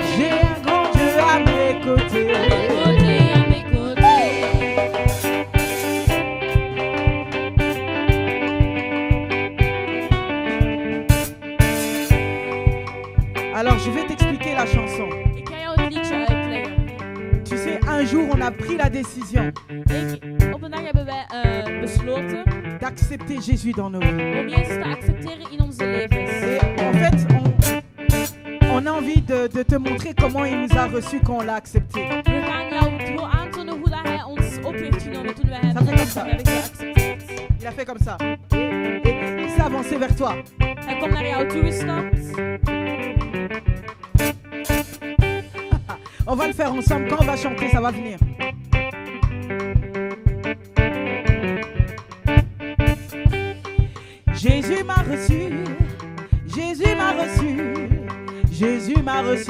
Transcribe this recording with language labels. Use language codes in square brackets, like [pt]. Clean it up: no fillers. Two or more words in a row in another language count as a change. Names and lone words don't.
[fr] J'ai un grand Dieu à mes côtés. À mes côtés, à mes côtés. Alors je vais t'expliquer la chanson. [nl] Ik ga jou het liedje uitleggen. [fr] Tu sais, un jour on a pris la décision [nl] Op een dag hebben wij besloten [fr] d'accepter Jésus dans nos vies. [nl] om Jezus te accepteren in onze levens. [fr] Et en fait, on a envie de te montrer comment il nous a reçus quand on l'a accepté. [nl] We gaan jou gewoon aantonen hoe dat hij ons op heeft genomen toen wij hem [fr] Ça fait comme ça. [nl] hebben geaccepteerd. [fr] Il a fait comme ça. Et il s'est avancé vers toi. [nl] Hij komt naar jou toegestapt. [fr] On va le faire ensemble. Quand on va chanter, ça va venir. Jésus m'a reçu. Jésus m'a reçu. Jésus m'a reçu.